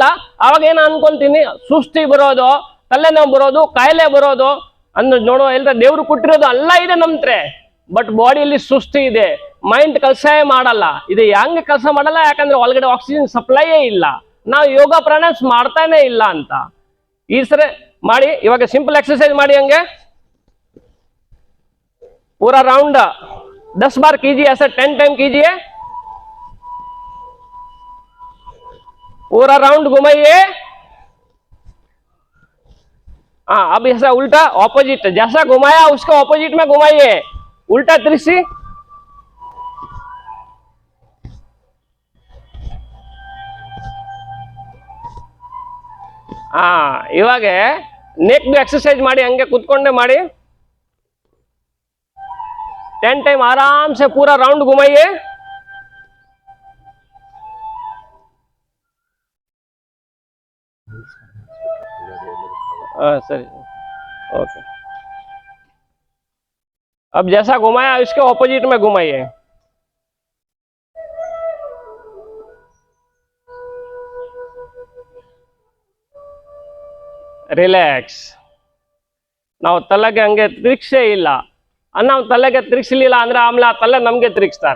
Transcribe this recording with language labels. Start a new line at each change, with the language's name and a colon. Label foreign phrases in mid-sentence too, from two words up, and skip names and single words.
Kannada: ಅವಾಗ ಏನು ಅನ್ಕೊಂತೀನಿ, ಸುಸ್ತಿ ಬರೋದು, ತಲೆನೋವು ಬರೋದು, ಕಾಯಿಲೆ ಬರೋದು ಅಂದ್ರೆ ನೋಡೋ ಎಲ್ಲ ದೇವ್ರು ಕೊಟ್ಟಿರೋದು ಎಲ್ಲ ಇದೆ ನಮ್ತ್ರೆ. ಬಟ್ ಬಾಡಿಯಲ್ಲಿ ಸುಸ್ತಿ ಇದೆ, ಮೈಂಡ್ ಕೆಲಸ ಮಾಡಲ್ಲ. ಇದು ಹೆಂಗೆ ಕೆಲಸ ಮಾಡಲ್ಲ? ಯಾಕಂದ್ರೆ ಒಳಗಡೆ ಆಕ್ಸಿಜನ್ ಸಪ್ಲೈಯೇ ಇಲ್ಲ. ನಾವು ಯೋಗ ಪ್ರಾಣಾಯಾಮ ಮಾಡ್ತಾನೆ ಇಲ್ಲ ಅಂತ. ಈ ಸರಿ ಮಾಡಿ. ಇವಾಗ
English: simple exercise
Kannada: ಮಾಡಿ.
Hindi: ಹಂಗೆ पूरा राउंड 10 बार कीजिए, ऐसा 10 टाइम कीजिए. पूरा राउंड घुमाइए. हाँ, अब ऐसा उल्टा ऑपोजिट, जैसा घुमाया उसके ऑपोजिट में घुमाइए. उल्टा त्रिसी.
Kannada: ಇವಾಗ
English: neck exercise
Kannada: ಮಾಡಿ. ಹಂಗೆ ಕೂತ್ಕೊಂಡೆ ಮಾಡಿ.
Hindi: 10 टाइम आराम से पूरा राउंड घुमाइए. सही, ओके. अब जैसा घुमाया इसके ऑपोजिट में घुमाइए.
Kannada: ರಿಲ್ಯಾಕ್ಸ್. ನಾವು ತಲೆಗೆ ಹಂಗೆ ತಿರುಗಿಸೇ ಇಲ್ಲ. ನಾವು ತಲೆಗೆ ತಿರುಗಿಸಲಿಲ್ಲ ಅಂದ್ರೆ ಆಮೇಲೆ ಆ ತಲೆ ನಮ್ಗೆ ತಿರುಗಿಸ್ತಾರೆ.